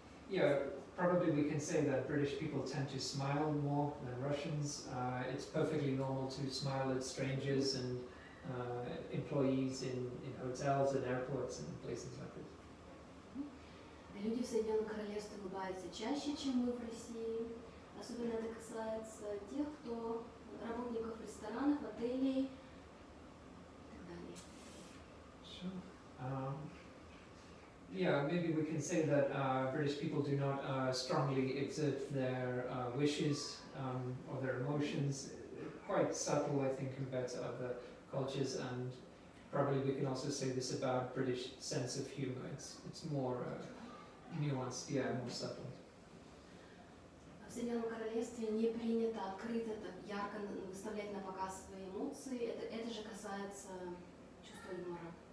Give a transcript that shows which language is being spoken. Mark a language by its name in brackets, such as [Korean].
[English] Yeah, probably we can say that British people tend to smile more than Russians. It's perfectly normal to smile at strangers and employees in hotels and airports and places like this. [Russian] Люди в Соединенном Королевстве улыбаются чаще, чем мы в России. Особенно это касается тех, кто работников ресторанов, отелей и так далее. [English] Sure. Yeah, maybe we can say that British people do not strongly exert their wishes or their emotions. Quite subtle, I think, compared to other cultures, and probably we can also say this about British sense of humor. It's more nuanced, yeah, more subtle. [Russian] В Соединенном Королевстве не принято открыто, так ярко выставлять на показ свои эмоции. Это же касается чувства юмора.